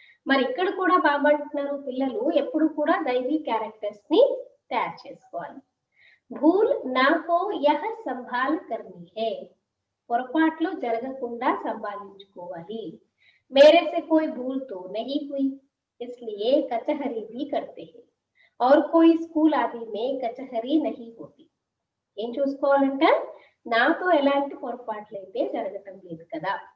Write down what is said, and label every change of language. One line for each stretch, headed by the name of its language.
Telugu: మరి ఇక్కడ కూడా బాబా అంటున్నారు పిల్లలు ఎప్పుడు కూడా దైవీ క్యారెక్టర్స్ ని తయారు చేసుకోవాలి.
Hindi: భూల్ నా హో యహ సంభాల్ కర్నీ హై,
Telugu: పొరపాట్లు జరగకుండా సంభాలించుకోవాలి.
Hindi: मेरे से कोई भूल तो नहीं हुई इसलिए कचहरी भी करते हैं और कोई स्कूल आदि में कचहरी नहीं होती.
Telugu: ఏం చూసుకోవాలంటే నాతో ఎలాంటి పొరపాట్లు అయితే జరగటం లేదు కదా.